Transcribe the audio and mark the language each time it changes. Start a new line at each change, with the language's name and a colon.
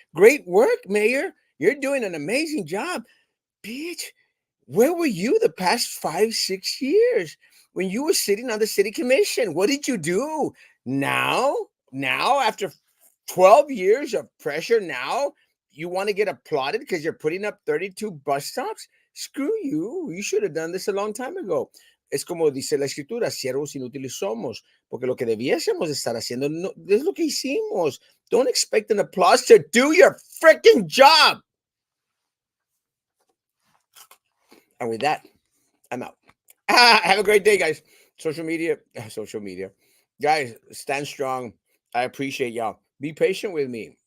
English: Great work, Mayor. You're doing an amazing job. Bitch, where were you the past 5-6 years when you were sitting on the city commission? What did you do? Now, after 12 years of pressure, now you want to get applauded because you're putting up 32 bus stops? Screw you. You should have done this a long time ago.
Spanish: Es como dice la escritura, siervos inútiles somos, porque lo que debiésemos estar haciendo no, es lo que hicimos.
English: Don't expect an applause to do your freaking job. And with that, I'm out. Have a great day, guys. Social media. Guys, stand strong. I appreciate y'all. Be patient with me.